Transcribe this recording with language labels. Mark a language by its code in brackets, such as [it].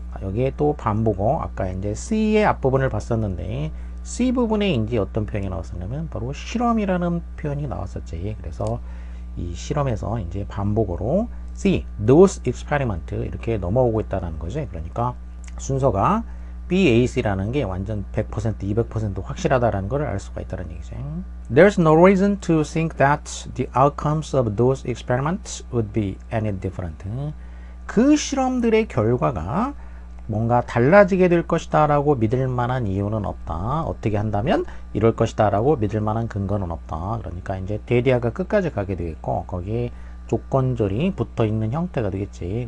[ko] 여기에 또 반보고 아까 이제 C의 앞부분을 봤었는데 C 부분에 이제 어떤 표현이 나왔었냐면 바로 실험이라는 표현이 나왔었지. 그래서 이 실험에서 이제 반복으로 C, [en] those experiment [ko] 이렇게 넘어오고 있다는 거지. 그러니까 순서가 BAC라는 게 완전 100%, 200% 확실하다라는 걸 알 수가 있다는 얘기지. [en] There's no reason to think that the outcomes of those experiments would be any different. [ko] 그 실험들의 결과가 뭔가 달라지게 될 것이다 라고 믿을 만한 이유는 없다. 어떻게 한다면 이럴 것이다 라고 믿을 만한 근거는 없다. 그러니까 이제 대디아가 끝까지 가게 되겠고 거기에 조건절이 붙어 있는 형태가 되겠지.